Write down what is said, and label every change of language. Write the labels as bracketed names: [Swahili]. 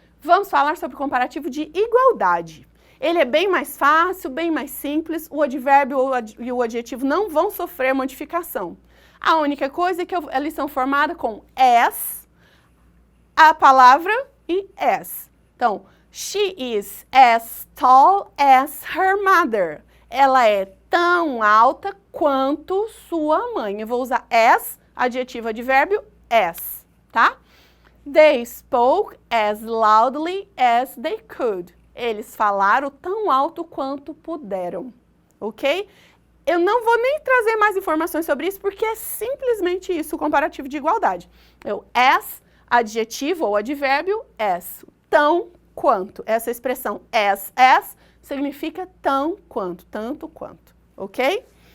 [Portuguese] Vamos falar sobre o comparativo de igualdade. Ele é bem mais fácil, bem mais simples, o advérbio e o adjetivo não vão sofrer modificação. A única coisa é que eles são formados com as, a palavra e as. Então, [English] she is as tall as her mother. [Portuguese] Ela é tão alta quanto sua mãe. Eu vou usar as, adjetivo, advérbio, as, tá? [English] They spoke as loudly as they could. [Portuguese] Eles falaram tão alto quanto puderam. [English] ok? [Portuguese] Eu não vou nem trazer mais informações sobre isso, porque é simplesmente isso, o comparativo de igualdade. As, adjetivo ou advérbio, as. Tão quanto. Essa expressão as significa tão quanto, tanto quanto, ok?